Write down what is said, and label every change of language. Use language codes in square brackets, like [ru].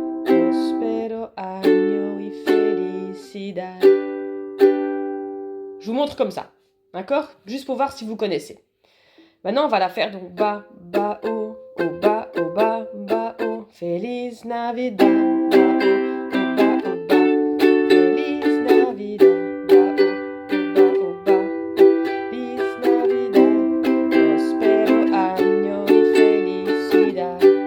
[es] Prospero año y felicidad. [fr] Je vous montre comme ça, d'accord? Juste pour voir si vous connaissez. Maintenant, on va la faire donc ba, ba, o, ba, o, ba, ba, o. [es] Feliz Navidad, ba, o, ba, Feliz Navidad, ba, o, ba, Feliz Navidad, prospero año y felicidad.